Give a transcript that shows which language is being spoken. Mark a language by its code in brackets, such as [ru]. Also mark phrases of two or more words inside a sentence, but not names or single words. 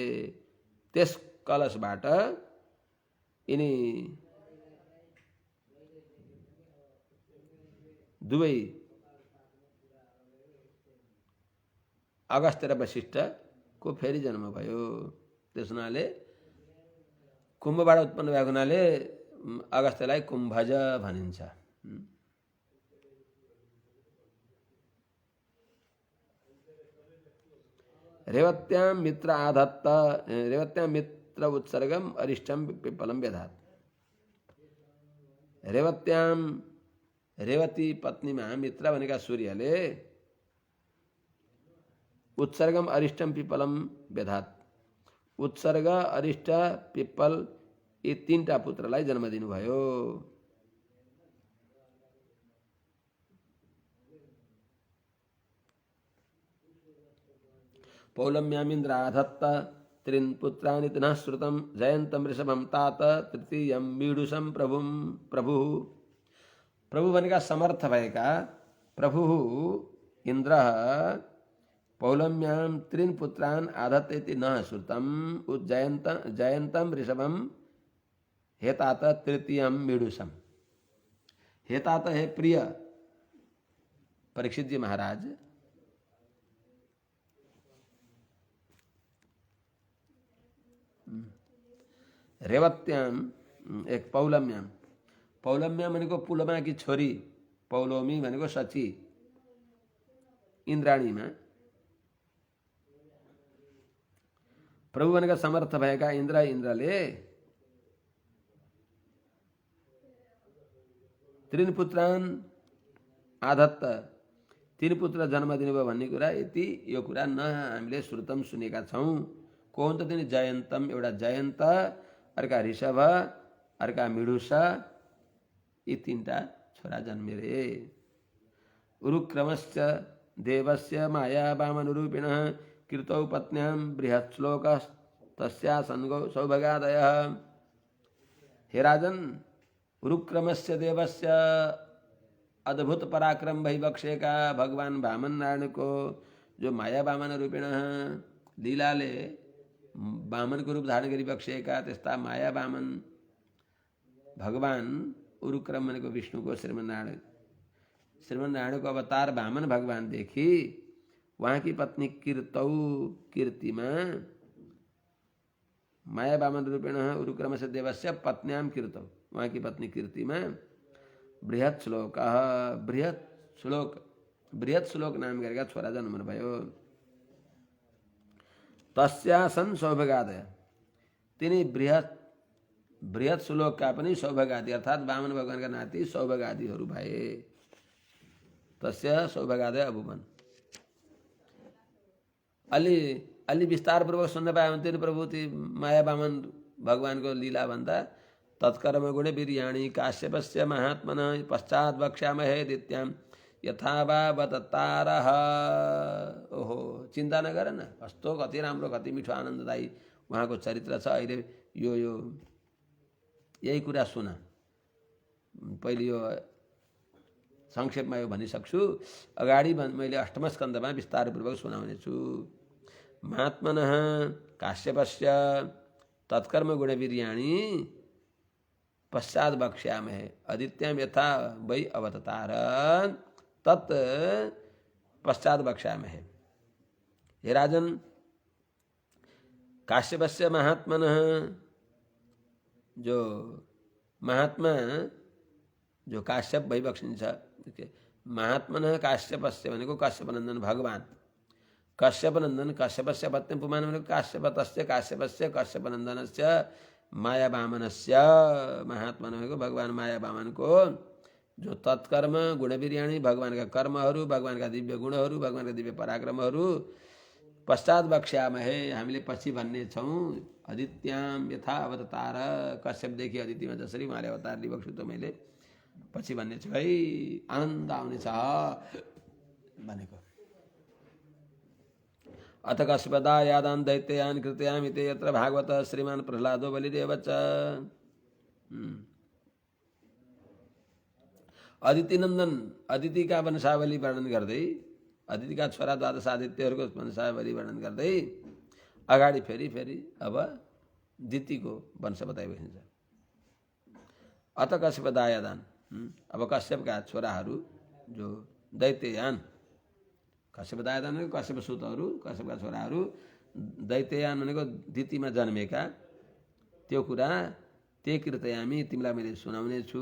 [ne] त्यस कलशबाट यिनी दुवै अगस्त्य र वशिष्ठको फेरि जन्म भयो। त्यस हुनाले कुम्भबाट उत्पन्न भएको हुनाले अगस्त्यलाई कुम्भज भनिन्छ। [sa] रेवत्यां मित्र आधत्त रेवत्यां मित्र उत्सर्गम अरिष्टम पिप्पलम व्यधात। [ne] रेवती पत्नीमा मित्र भनेका सूर्यले [sa] उत्सर्गम अरिष्टम पिप्पलम व्यधात। [ne] उत्सर्ग अरिष्ट पिप्पल यी तीनटा पुत्रलाई जन्म दिनुभयो। [sa] पौलम्यामिन्द्र आधत्त त्रीन् पुत्राणि तिनः श्रुतं जयन्तं ऋषभं तात तृतीयं मीडुषं प्रभु [ne] भनेका समर्थ भएका [sa] प्रभु इन्द्र पौलम्यां त्रीन् पुत्रान् आधत्त इति न श्रुतं जयन्तं ऋषभं हेतात तृतीयं मीडुषं। [ne] हेतात है प्रिय परीक्षित जी महाराज। रेवत्याम एक पौलम्याम भनेको पुलमा की छोरी, पौलोमी भनेको सची, इन्द्राणीमा प्रभु भनेका समर्थ भएका इन्द्रले [sa] त्रीन् पुत्रान् आधत्त [ne] तीन पुत्र जन्म दिनुभयो भन्ने कुरा यति यो कुरा न हामीले श्रुतम सुनेका छौँ। को हुन् त तिनी? जयन्तम एउटा जयन्त, अर्का ऋषभ, अर्का मिडुष, यी तीनटा छोरा जन्मे रे। [sa] उरुक्रमश्च देवस्य माया वामनुरूपिणः कृतौ पत्न्यां बृहत् श्लोक तस्या सन्गौ सौभगादयः। [ne] हे राजन, [sa] उरुक्रमस्य देवस्य [ne] अद्भुत पराक्रम भइबक्से का भगवान वामन नारायण को जो [sa] माया वामन रूपिण [ne] लीलाले वामन को रूप धारण गरिबक्सेका त्यस्ता माया वामन भगवान उरुक्रम भनेको विष्णु को श्रीमन्नारायण को अवतार वामन भगवान देखी वहाँ की पत्नी कीर्तिमा [sa] माया वामन रूपेण उरुक्रम से देवस्य पत्न्याम कीर्तौ, [ne] वहाँ की पत्नी कीर्तिमा बृहत् श्लोक नाम गरेका छोरा जन्मनु भयो। [sa] तस्यासन सौभगादय, [ne] तिनी बृहत् श्लोकका पनि सौभगादी अर्थात् वामन भगवानका नाति सौभगादीहरू भए। [sa] तस्य सौभगादय अभुवन। [ne] अलि विस्तारपूर्वक सुन्न पाए हुन्थ्यो नि प्रभु ती माया वामन भगवानको लीला भन्दा। [sa] तत्कर्म गुण वीर्याणि काश्यपस्य महात्मन पश्चात वक्ष्यामहे दित्यां यथा वा बततारः। [ne] ओहो, चिन्ता नगर न, कस्तो कति राम्रो कति मिठो आनन्ददायी उहाँको चरित्र छ। अहिले यो यही कुरा सुन। पहिले यो संक्षेपमा यो भनिसक्छु, अगाडि मैले अष्टम स्कन्धमा विस्तारपूर्वक सुनाउने छु। [sa] महात्मनः काश्यपस्य तत्कर्म गुण वीर्याणि पश्चात वक्ष्यामहे आदित्यां यथा वै अवततार तत् पश्चात वक्ष्यामहे। [ne] हे राजन, [sa] काश्यपस्य महात्मनः [ne] जो महात्मा जो काश्यप भई बक्सिन्छ, [sa] महात्मनः काश्यपस्य [ne] भनेको काश्यपनन्दन भगवान। काश्यपनन्दन [sa] काश्यपस्य पत्नी पुमान [ne] भनेको [sa] काश्यपतस्य काश्यपस्य काश्यपनन्दनस्य माया वामनस्य [ne] महात्मा भनेको भगवान माया वामनको जो [sa] तत्कर्म गुणवीर्याणी [ne] भगवानका कर्महरू, भगवानका दिव्य गुणहरू, भगवानका दिव्य पराक्रमहरू [sa] पश्चात बक्ष्यामहे, [ne] हामीले पछि भन्ने छौँ। [sa] अदित्याम यथा अवतार, [ne] कश्यपदेखि अदितिमा जसरी उहाँले अवतार लिइबक्छु त मैले पछि भन्ने छु है, आनन्द आउनेछ भनेको। [sa] अथ कश्यपदा यादान दैत्यान कृत्यामि ते यत्र भागवत श्रीमान प्रह्लादो बलिदेव च। [ne] अदिति नन्दन, अदितिका वंशावली वर्णन गर्दै, अदितिका छोरा द्वादश आदित्यहरूको वंशावली वर्णन गर्दै अगाडि फेरि अब दितिको वंश बताइबस्छ। [sa] अत कश्यप दायादान, [ne] अब कश्यपका छोराहरू जो दैत्ययान, कश्यप दायादान भनेको कश्यप सुतहरू, कश्यपका छोराहरू दैत्ययान भनेको दितिमा जन्मेका, त्यो कुरा [sa] ते कृतयामी, [ne] तिमीलाई मैले सुनाउने छु।